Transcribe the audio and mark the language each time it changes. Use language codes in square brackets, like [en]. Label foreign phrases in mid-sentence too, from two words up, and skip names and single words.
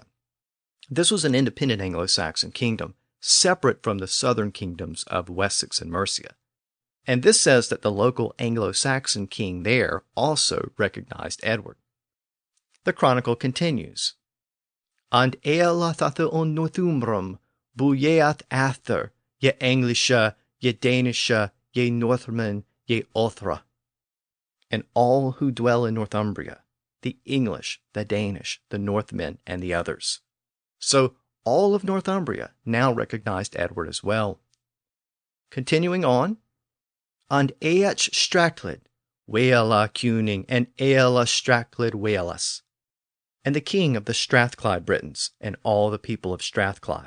[en] This was an independent Anglo-Saxon kingdom, separate from the southern kingdoms of Wessex and Mercia. And this says that the local Anglo-Saxon king there also recognized Edward. The chronicle continues. [ang] And ealathathe on Northumbrum, buyeath ather, ye Englische, ye Danische, ye Northmen, ye Othra. [en] And all who dwell in Northumbria, the English, the Danish, the Northmen, and the others. So all of Northumbria now recognized Edward as well. Continuing on, [ang] and Each Strachlid, Waela Cuning, and Eala Strachlid Waelas, [en] and the king of the Strathclyde Britons, and all the people of Strathclyde.